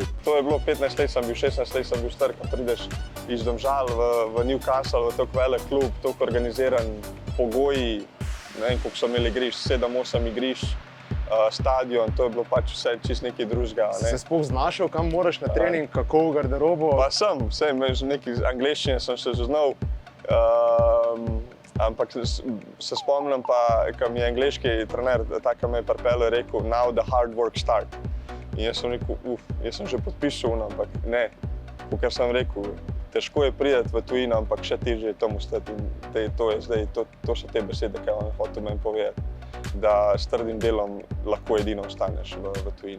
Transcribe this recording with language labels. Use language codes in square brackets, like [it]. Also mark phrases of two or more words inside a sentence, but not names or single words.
[sl] To je bilo 15 let, sem bil 16 let, sem bil star, ko prideš iz Domžal v Newcastle, v tako velik klub, tako organiziran, pogoji, ne vem, koliko so imeli igrišč, 7-8 igrišč, stadion, to je bilo pač vse čist nekaj drugega. Si se sploh znašel, kam moraš na trening, kako v garderobo? Pa sem, nekaj angleščine sem se zaznal, ampak se spomnim pa, ko mi je angleški trener, tako me je pripeljal, je rekel, [en] now the hard work start. [sl] In jaz sem rekel, jaz sem že podpisal, ampak ne, kot sem rekel, težko je priti v tujino, ampak še težje je tam ostati. To so te besede, ki vam hotel meni povedati, da s trdim delom lahko edino ostaneš v tujini.